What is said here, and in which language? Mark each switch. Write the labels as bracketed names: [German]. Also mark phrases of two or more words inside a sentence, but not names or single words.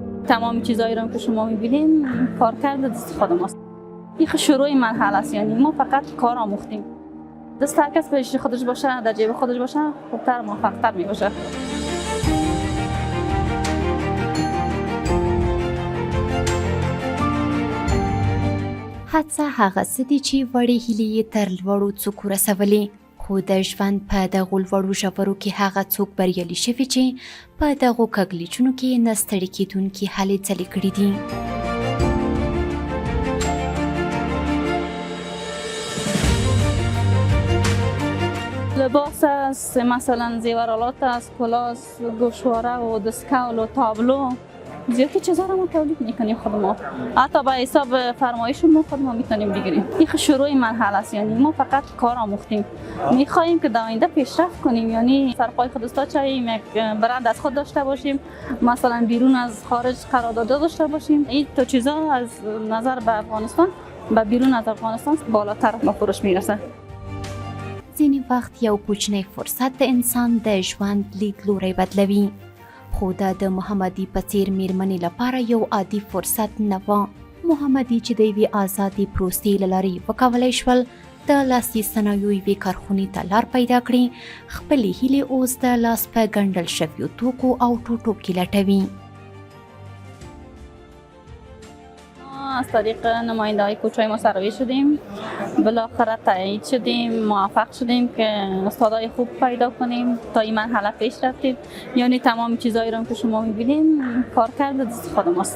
[Persian] تمام چیزایی رو که شما می‌بینین کارکرد دست خود ماست. این شروع مرحله است، یعنی ما فقط کار آموختیم. دست هر کس پیش خودش باشه، در جیب خودش باشه، خوبتر موفق‌تر می‌باشه. [Pashto] هڅه هغه څه دي چې وړې هیلې تر لوړو څوکو رسولې، خو د ژوند په دغو لوړو ژورو کې هغه څوک بریالي شوي چې په دغو کږلېچونو کې نه ستړي کېدونکي هلې ځلې کړي دي. [Persian] لباس است، مثلا زیورالات است، کلاس، گوشواره و دستکول و تابلو، زیادی چیزا رو ما تولید میکنیم خود ما. حتی به حساب فرمایش ما خود ما میتونیم بگیریم. این شروع مرحله است، یعنی ما فقط کار آموختیم. میخواهیم که در آینده پیشرفت کنیم، یعنی سرپای خود استاد شویم، یک برند از خود داشته باشیم، مثلا بیرون از خارج قرارداد داشته باشیم. این تو چیزا از نظر به افغانستان به بیرون از افغانستان بالاتر به فروش میرسه. [Pashto] ځینې وخت یو کوچنی فرصت د انسان د ژوند لیدلوری بدلوي، خو دا د محمدي په څېر میرمنې لپاره یو عادي فرصت نه و. محمدي چې د یوې ازادې پروسې له لارې وکولی شول د لاسي صنایعو یوې کارخونې ته لار پیدا کړي، خپلې هیلې اوس د لاس په ګنډل شویو توکو او ټوټو کې لټوي. [Persian] از طریق نماینده های کوچه ما سروی شدیم، بالاخره تایید شدیم، موفق شدیم که استادای خوب پیدا کنیم، تا این مرحله پیش رفتیم. یعنی تمام چیزایی رو که شما میبینین کارکرد دست خود ماست.